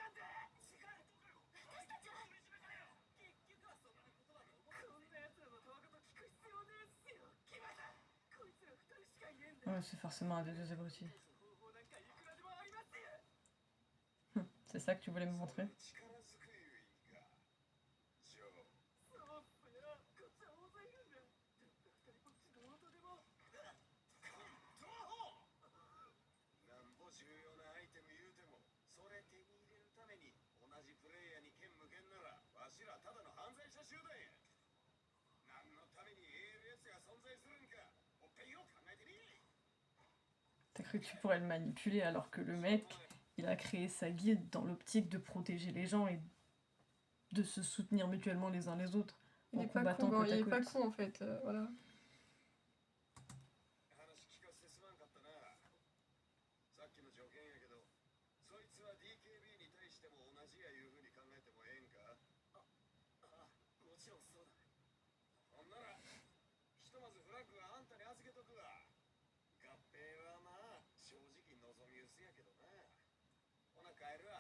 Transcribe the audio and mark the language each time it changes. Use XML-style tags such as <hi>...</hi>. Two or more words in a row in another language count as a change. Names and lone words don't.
<fr>Ouais, c'est forcément un des deux abrutis. C'est ça que tu voulais me montrer?</fr> <ja>力ずくゆいがジョーなんぼ重要なアイテム言うてもそれ手に入れるために同じプレイヤーに剣無限ならわしらただの犯罪者集団や何のために ALS が存在するんかもっぺんよく考えてみ</ja> <fr>T'as cru que tu pourrais le manipuler alors que le mec, il a créé sa guilde dans l'optique de protéger les gens et de se soutenir mutuellement les uns les autres Il en est pas combattant con, hein, côte il à est pas côte. con en fait, voilà.</fr> <ja>話聞かせてすまんかったなさっきの条件やけどそいつは DKB に対しても同じやいうふうに考えてもええんかあもちろんそうだほんならひとまずフラッグはあんたに預けとくわ合併はまあ正直望み薄やけどなほな帰るわ</ja>